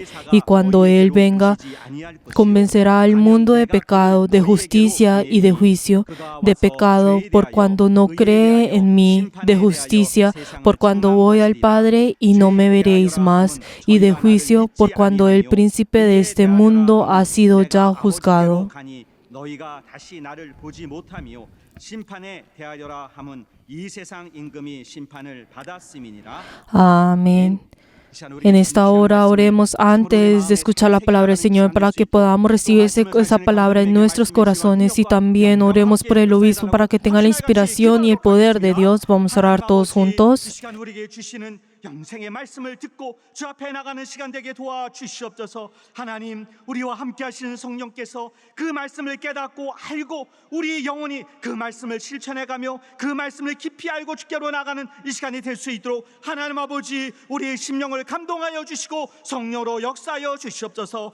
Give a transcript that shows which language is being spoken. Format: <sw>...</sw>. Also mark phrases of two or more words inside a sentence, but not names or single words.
<es>Y cuando Él venga, convencerá al mundo de pecado, de justicia y de juicio. De pecado, por cuando no cree en mí; de justicia, por cuando voy al Padre y no me veréis más; y de juicio, por cuando el príncipe de este mundo ha sido ya juzgado.</es> <ko>너희가 다시 나를 보지 못하며 심판에 대하여라 함은 이 세상 임금이 심판을 받았음이니라.</ko> <es>Amén. En esta hora oremos antes de escuchar la palabra del Señor para que podamos recibir esa palabra en nuestros corazones, y también oremos por el obispo para que tenga la inspiración y el poder de Dios. Vamos a orar todos juntos.</es> <ko>영생의 말씀을 듣고 주 앞에 나가는 시간 되게 도와주시옵소서. 하나님, 우리와 함께 하시는 성령께서 그 말씀을 깨닫고 알고 우리 영혼이 그 말씀을 실천해가며 그 말씀을 깊이 알고 주께로 나가는 이 시간이 될 수 있도록 하나님 아버지, 우리의 심령을 감동하여 주시고 성령으로 역사하여 주시옵소서.</ko>